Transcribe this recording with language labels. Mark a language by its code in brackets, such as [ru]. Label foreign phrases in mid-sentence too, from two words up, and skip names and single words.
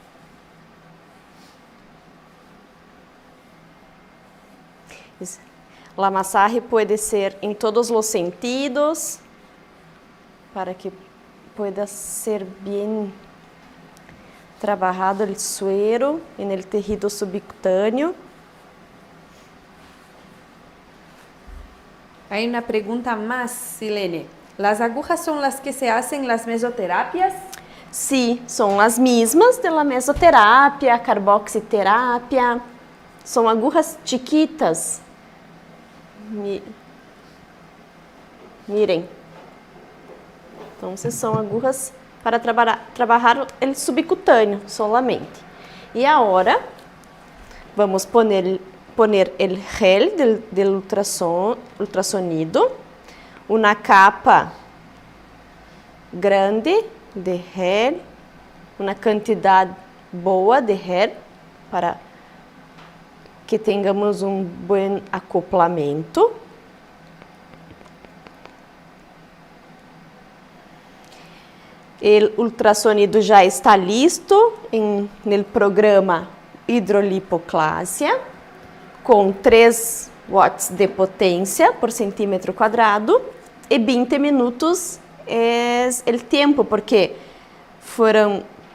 [pt] A massagem pode ser em todos os sentidos, para que pueda ser bem trabalhado o suero no tecido subcutâneo. [es] Hay una pregunta más, Silene. ¿Las agujas son las que se hacen las mesoterapias? [pt] Sí, son as mesmas da mesoterapia, carboxiterapia. São agujas chiquitas. Miren. Então, são agujas para trabalhar o subcutâneo solamente. E agora, vamos [es] poner el gel del ultrasonido, [pt] uma capa grande de gel, uma quantidade boa de gel para que tenhamos bom acoplamento. O ultrassonido já está listo no programa hidrolipoclasia, com 3 watts de potência por centímetro quadrado, e 20 minutos é o tempo, porque foram